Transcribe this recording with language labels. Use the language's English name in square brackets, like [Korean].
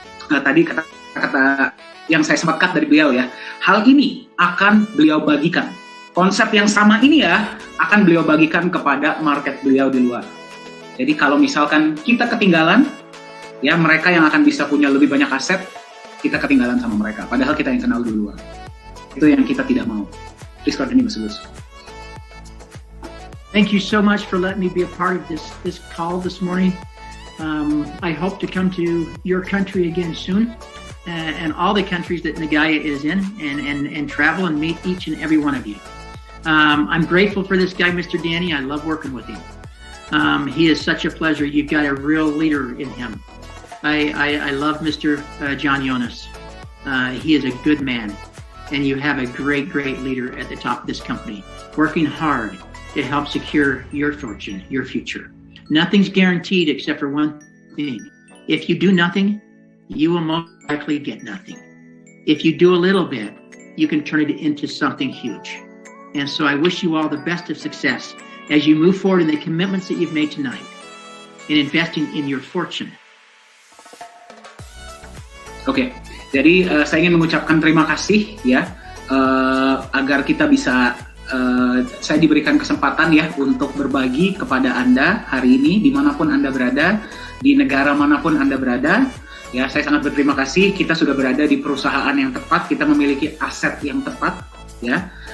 [Indonesian] Dan tadi kata-kata yang saya sempat cut dari beliau, ya, hal ini akan beliau bagikan. Konsep yang sama ini, ya, akan beliau bagikan kepada market beliau di luar. Jadi kalau misalkan kita ketinggalan, ya, mereka yang akan bisa punya lebih banyak aset, kita ketinggalan sama mereka. Padahal kita yang kenal duluan. Itu yang kita tidak mau. [English] Please continue, Mas Gus. Thank you so much for letting me be a part of this call this morning. I hope to come to your country again soon, and all the countries that Nagaya is in, and travel and meet each and every one of you. I'm grateful for this guy, Mr. Danny. I love working with him. He is such a pleasure. You've got a real leader in him. I love Mr. John Jonas. He is a good man, and you have a great leader at the top of this company, working hard to help secure your fortune, your future. Nothing's guaranteed except for one thing. If you do nothing, you will most likely get nothing. If you do a little bit, you can turn it into something huge. And so I wish you all the best of success as you move forward in the commitments that you've made tonight in investing in your fortune. [Indonesian] Oke, jadi saya ingin mengucapkan terima kasih ya, agar kita bisa, saya diberikan kesempatan ya untuk berbagi kepada Anda hari ini, dimanapun Anda berada, di negara manapun Anda berada. Ya, saya sangat berterima kasih. Kita sudah berada di perusahaan yang tepat, kita memiliki aset yang tepat, ya.